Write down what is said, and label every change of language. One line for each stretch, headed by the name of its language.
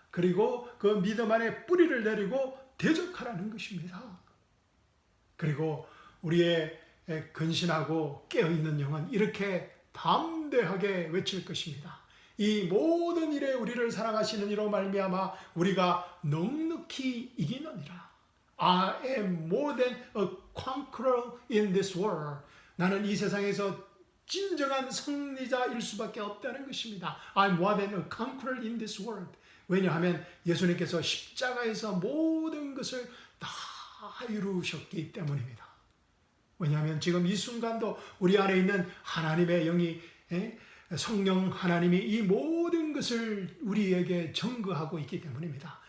Korean: 그리고 그 믿음 안에 뿌리를 내리고 대적하라는 것입니다. 그리고 우리의 근신하고 깨어있는 영은 이렇게 담대하게 외칠 것입니다. 이 모든 일에 우리를 사랑하시는 이로 말미암아 우리가 넉넉히 이기느니라.
English: I am more than a conqueror in this world.
Korean: 나는 이 세상에서 진정한 승리자일 수밖에 없다는 것입니다.
English: I'm more than a conqueror in this world.
Korean: 왜냐하면 예수님께서 십자가에서 모든 것을 다 이루셨기 때문입니다. 왜냐하면 지금 이 순간도 우리 안에 있는 하나님의 영이 성령 하나님이 이 모든 것을 우리에게 증거하고 있기 때문입니다.